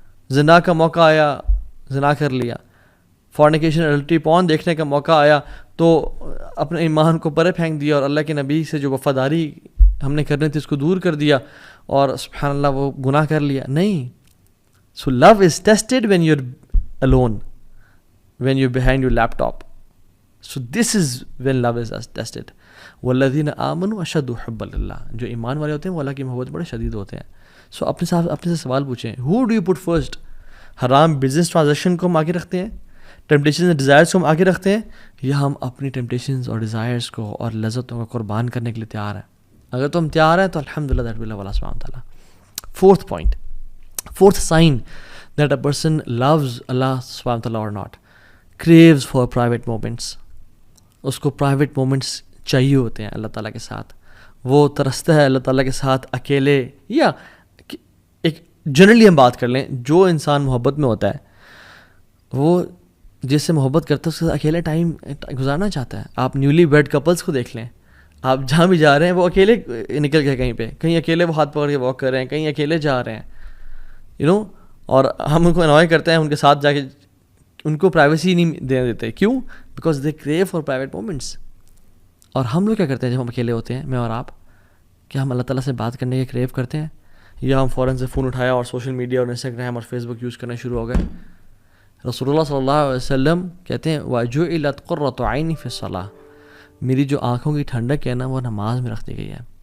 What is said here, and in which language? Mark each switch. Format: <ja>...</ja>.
<ur>زنا کا موقع آیا، زنا کر لیا.</ur> <en>fornication adultery porn</en> <ur>دیکھنے کا موقع آیا تو اپنے ایمان کو پرے پھینک دیا اور اللہ کے نبی سے جو وفاداری ہم نے کرنی تھی اس کو دور کر دیا اور سبحان اللہ وہ گناہ کر لیا. نہیں.</ur> <en>So love is tested when you are alone, when you're behind your laptop. So this is when love is tested.</en> <ar>والذین آمنوا اشد حبا للہ،</ar> <ur>جو ایمان والے ہوتے ہیں وہ اللہ کی محبت بڑے شدید ہوتے ہیں. سو اپنے سے سوال پوچھیں،</ur> <en>who do you put first؟</en> <ur>حرام بزنس ٹرانزیکشن کو ہم آگے رکھتے ہیں، ٹیمپٹیشنز اور ڈیزائرس کو ہم آگے رکھتے ہیں، یا ہم اپنی ٹیمپٹیشنز اور ڈیزائرس کو اور لذتوں کو قربان کرنے کے لیے تیار ہیں؟ اگر تم تیار ہیں تو الحمدللہ دیٹ ول اللہ سبحانہ وتعالیٰ.</ur> <en>Fourth point, fourth sign that a person loves Allah سبحانہ وتعالیٰ اور not, craves for private moments.</en> <ur>اس کو پرائیویٹ مومنٹس چاہیے ہوتے ہیں اللہ تعالیٰ کے ساتھ. وہ ترستا ہے اللہ تعالیٰ کے ساتھ اکیلے، یا ایک جنرلی ہم بات کر لیں، جو انسان محبت میں ہوتا ہے وہ جس سے محبت کرتا ہے اس کے ساتھ اکیلے ٹائم گزارنا چاہتا ہے. آپ نیولی ویڈ کپلس کو دیکھ لیں، آپ جہاں بھی جا رہے ہیں وہ اکیلے نکل گئے، کہیں اکیلے وہ ہاتھ پکڑ کے واک کر رہے ہیں، کہیں اکیلے جا رہے ہیں اور ہم ان کو انوائے کرتے ہیں ان کے ساتھ جا کے، ان کو پرائیویسی نہیں دینے دیتے.</ur> <en>کیوں؟ Because they crave for private moments.</en> <ur>اور ہم لوگ کیا کرتے ہیں جب ہم اکیلے ہوتے ہیں، میں اور آپ، کیا ہم اللہ تعالیٰ سے بات کرنے کے کریو کرتے ہیں، یا ہم فوراً سے فون اٹھایا اور سوشل میڈیا اور انسٹاگرام اور فیس بک یوز کرنا شروع ہو گئے؟ رسول اللہ صلی اللہ علیہ وسلم کہتے ہیں</ur> <ar>وَجُعِلَتْ قُرَّةُ عَيْنِي فِي الصَّلَاةِ،</ar> <ur>میری جو آنکھوں کی ٹھنڈک ہے نا وہ نماز میں رکھ دی گئی ہے.</ur>